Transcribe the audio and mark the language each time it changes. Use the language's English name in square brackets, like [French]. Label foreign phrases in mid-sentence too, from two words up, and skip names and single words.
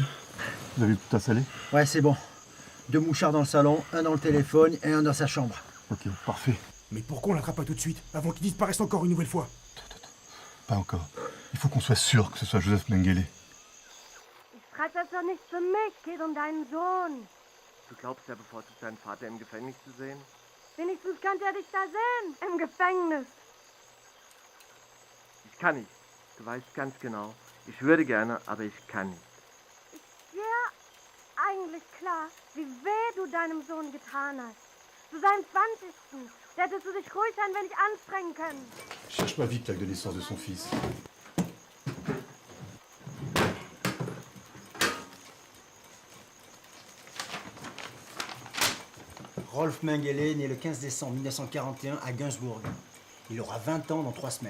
[French] Vous avez tout installé? Ouais, c'est bon. 2 mouchards dans le salon, un dans le téléphone et un dans sa chambre. Ok, parfait. Mais pourquoi on l'attrape pas tout de suite, avant qu'il disparaisse encore une nouvelle fois? Pas encore. Il faut qu'on soit sûr que ce soit Joseph Mengele. [German] Ich treibe das doch nicht für mich, geht um deinen Sohn. Du glaubst, er bevorzugt seinen Vater im Gefängnis zu sehen? Wenigstens könnte er dich da sehen, im Gefängnis. Ich kann nicht. Du weißt ganz genau. Ich würde gerne, aber ich kann nicht. Ist dir eigentlich klar, wie weh du deinem Sohn getan hast? Zu seinem 20. Da hättest du dich ruhig ein wenig anstrengen können. [French] Cherche pas vite l'acte de naissance de son fils. Rolf Mengele, né le 15 décembre 1941 à Günzburg. Il aura 20 ans dans 3 semaines.